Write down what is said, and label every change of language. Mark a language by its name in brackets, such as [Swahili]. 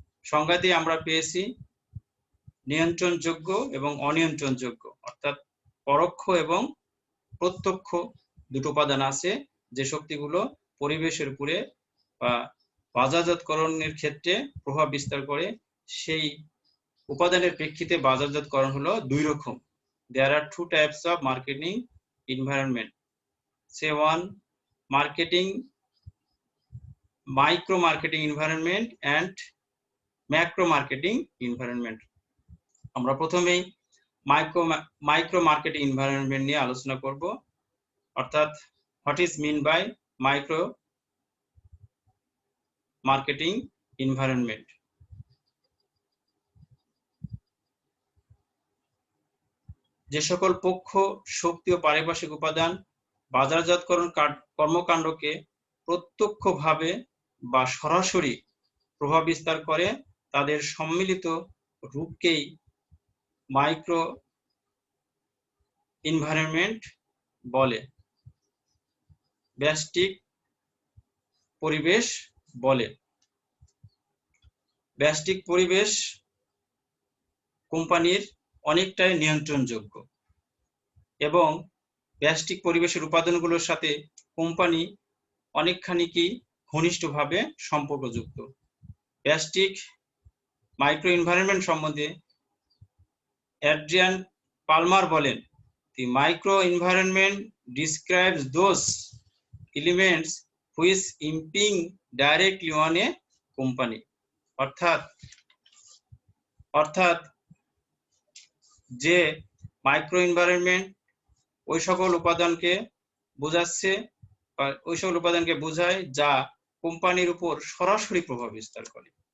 [Bangla] সংজ্ঞাতে আমরা পেয়েছি নিয়ন্ত্রণযোগ্য এবং অনিয়ন্ত্রণযোগ্য, অর্থাৎ পরোক্ষ এবং প্রত্যক্ষ দুটো উপাদান আছে যে শক্তিগুলো পরিবেশের উপরে বা বাজারজাতকরণের ক্ষেত্রে প্রভাব বিস্তার করে। সেই উপাদানের প্রেক্ষিতে বাজারজাতকরণ হলো দুই রকম। [English] There are two types of marketing environment. Say one, marketing, micro marketing environment and macro marketing environment. [Bangla] আমরা প্রথমেই মাইক্রো মার্কেটিং এনভায়রনমেন্ট নিয়ে আলোচনা করব, অর্থাৎ [English] What is mean by micro marketing environment. [Bangla] যে সকল পক্ষ, শক্তি ও পারিপার্শ্বিক উপাদান বাজারজাতকরণ কর্মকাণ্ডকে প্রত্যক্ষভাবে বা সরাসরি প্রভাব বিস্তার করে তাদের সম্মিলিত রূপকেই মাইক্রো এনভায়রনমেন্ট বলে, ব্যষ্টিক পরিবেশ বলে। ব্যষ্টিক পরিবেশ কোম্পানির অনেকটাই নিয়ন্ত্রণযোগ্য এবং ব্যষ্টিক পরিবেশের উপাদানগুলোর সাথে কোম্পানি অনেকখানি ঘনিষ্ঠভাবে সম্পর্কযুক্ত। ব্যষ্টিক মাইক্রো এনভায়রনমেন্ট সম্বন্ধে অ্যাড্রিয়ান পালমার বলেন, [English] the micro environment describes those elements which impinge directly on a company. [Bangla] অর্থাৎ যে মাইক্রো এনভায়রনমেন্ট ওই সকল উপাদানকে বোঝাচ্ছে বা ওই সকল উপাদানকে বোঝায় যা কোম্পানির উপর সরাসরি প্রভাব বিস্তার করে।